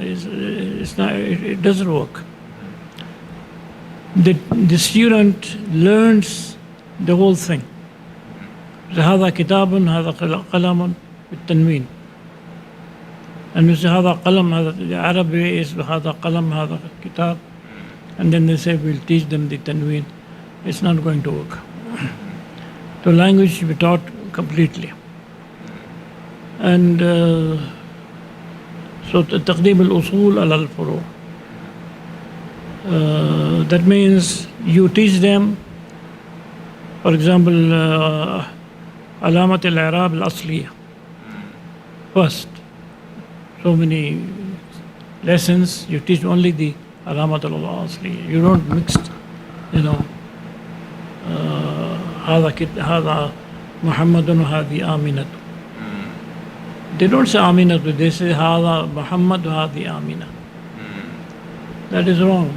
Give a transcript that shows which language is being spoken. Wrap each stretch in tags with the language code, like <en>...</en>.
<en>It's not. It doesn't work. The student learns the whole thing.</en> <ar>هذا كتاب هذا قلم بالتنوين.</ar> <en>And you say</en> <ar>هذا قلم,</ar> <en>the Arabic is</en> <ar>هذا قلم هذا كتاب,</ar> <en>and then they say we'll teach them the tanween. It's not going to work. The language should be taught completely. And so</en> <ar>تقديم الأصول على الفروع.</ar> <en>That means you teach them, for example,</en> <ar>علامة الإعراب الأصلية</ar> <en>first. So many lessons you teach only the</en> <ar>علامة الأصلية.</ar> <en>You don't mix,</en> <ar>هذا محمد وهذه آمنة.</ar> <en>They don't say آمنة, they say</en> <ar>هذا محمد وهذه آمنة.</ar> <en>That is wrong.</en>